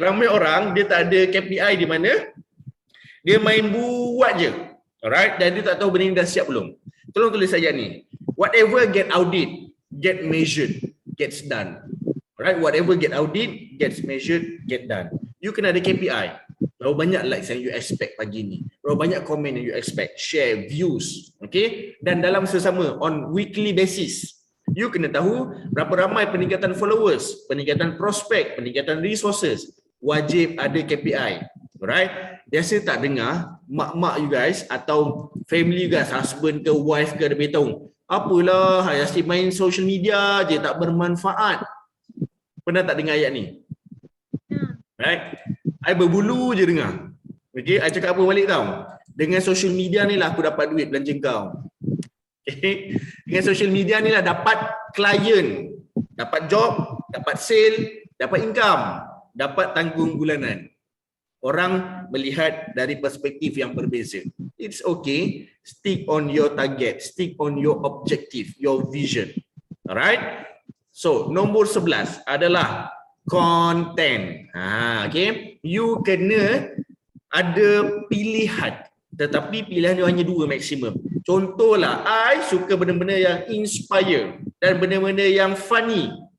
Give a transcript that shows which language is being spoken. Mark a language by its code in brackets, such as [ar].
[ms] Ramai orang, dia tak ada KPI di mana, dia main buat je. Alright? Dan dia tak tahu benda ni dah siap belum. Tolong tulis saja ni. [en] Whatever get audit, get measured, gets done. Alright, whatever get audit, gets measured, get done. [ms] You kena ada KPI. Berapa banyak likes yang you expect pagi ni? Berapa banyak komen yang you expect? Share, views, okay? Dan dalam sesama on weekly basis, you kena tahu berapa ramai peningkatan followers, peningkatan prospek, peningkatan resources. Wajib ada KPI. Alright? Biasa tak dengar mak-mak you guys atau family you guys, husband ke wife ke, ada beritahu, apalah, asyik main social media je, tak bermanfaat. Pernah tak dengar ayat ni? Right? I berbulu je dengar. Okay, I cakap apa balik tau? Dengan social media ni lah aku dapat duit belanja kau. Okay. Dengan social media ni lah dapat klien, dapat job, dapat sale, dapat income, dapat tanggung bulanan. Orang melihat dari perspektif yang berbeza. [en] It's okay, stick on your target, stick on your objective, your vision. Alright? [ms] So, nombor 11 adalah content. Okay. You kena ada pilihan, tetapi pilihan dia hanya 2 maksimum. Contohlah, I suka benda-benda yang inspire dan benda-benda yang funny.